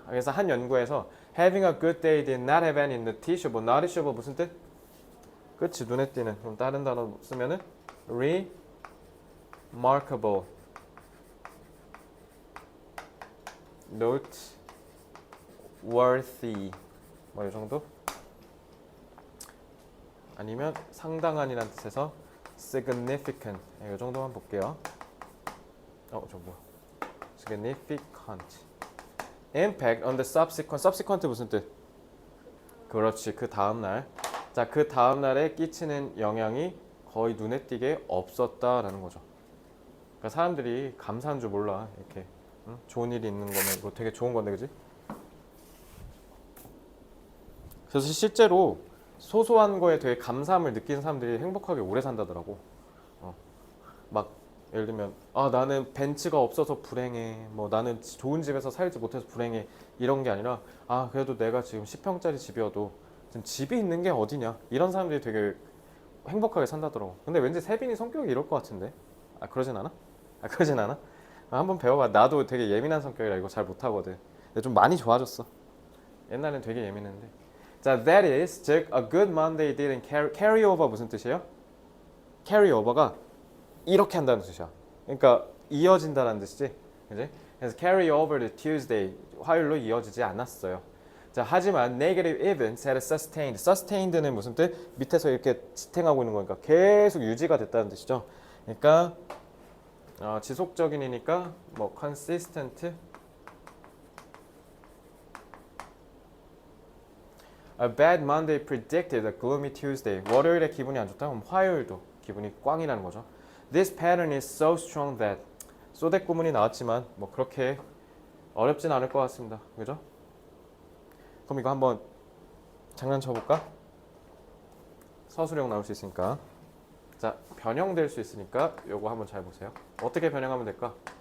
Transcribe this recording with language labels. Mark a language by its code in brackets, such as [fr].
[ko] 그래서 한 연구에서 [en] having a good day did not have any noticeable. [ko] noticeable 무슨 뜻? 그치, 눈에 띄는. 그럼 다른 단어 쓰면은 remarkable, noteworthy 뭐 이 정도? 아니면 상당한이란 뜻에서 significant 이 정도만 볼게요. 저 뭐야? significant. [en] impact on the subsequent [ko] 무슨 뜻? 그렇지, 그 다음 날. 자, 그 다음 날에 끼치는 영향이 거의 눈에 띄게 없었다라는 거죠. 그러니까 사람들이 감사한 줄 몰라. 이렇게 응? 좋은 일이 있는 거면 이거 되게 좋은 건데, 그지? 그래서 실제로 소소한 거에 되게 감사함을 느끼는 사람들이 행복하게 오래 산다더라고. 막 예를 들면 나는 벤츠가 없어서 불행해. 뭐 나는 좋은 집에서 살지 못해서 불행해. 이런 게 아니라 그래도 내가 지금 10평짜리 집이어도 지금 집이 있는 게 어디냐. 이런 사람들이 되게 행복하게 산다더라고. 근데 왠지 세빈이 성격이 이럴 것 같은데. 그러진 않아? 그러진 않아? 한번 배워봐. 나도 되게 예민한 성격이라 이거 잘 못하거든. 근데 좀 많이 좋아졌어. 옛날엔 되게 예민했는데. [en] 자, that is, 즉 a good Monday didn't carry over [ko] 무슨 뜻이에요? carry over가 이렇게 한다는 뜻이야. 그러니까 이어진다는 뜻이지. 그지? 그래서 [en] carry over to Tuesday, [ko] 화요일로 이어지지 않았어요. [en] 자, [ko] 하지만 [en] negative events had sustained. [ko] sustained는 무슨 뜻? 밑에서 이렇게 지탱하고 있는 거니까 계속 유지가 됐다는 뜻이죠. 그러니까 지속적인이니까 뭐 consistent. [en] A bad Monday predicted a gloomy Tuesday. [ko] 월요일에 기분이 안 좋다? 그럼 화요일도 기분이 꽝이라는 거죠. [en] This pattern is so strong that. [ko] 소댓 구문이 나왔지만 뭐 그렇게 어렵진 않을 것 같습니다. 그죠? 그럼 이거 한번 장난쳐볼까? 서술형 나올 수 있으니까. 자, 변형될 수 있으니까 요거 한번 잘 보세요. 어떻게 변형하면 될까?